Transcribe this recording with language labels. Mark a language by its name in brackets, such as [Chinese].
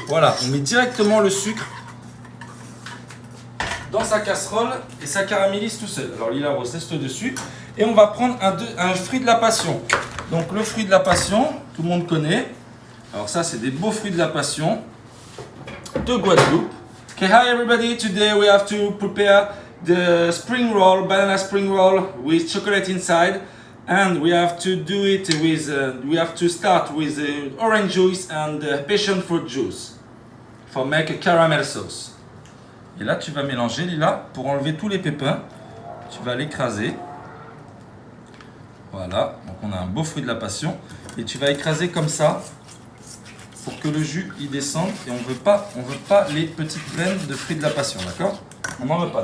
[French] Voilà, on met directement le sucre dans sa casserole et ça caramélise tout seul. Alors Lila Rose, laisse-le dessus. Et on va prendre un fruit de la passion. Donc le fruit de la passion, tout le monde connaît. Alors ça, c'est des beaux fruits de la passion de Guadeloupe. [English] Okay, hi everybody. Today we have to prepare the spring roll, banana spring roll with chocolate inside. And we have to do it with, we have to start with orange juice and passion fruit juice for make a caramel sauce. [French] Et là, tu vas mélanger, Lila, pour enlever tous les pépins. Tu vas l'écraser. Voilà, donc on a un beau fruit de la passion. Et tu vas écraser comme ça pour que le jus y descende. Et on veut pas les petites graines de fruit de la passion, d'accord? On n'en veut pas.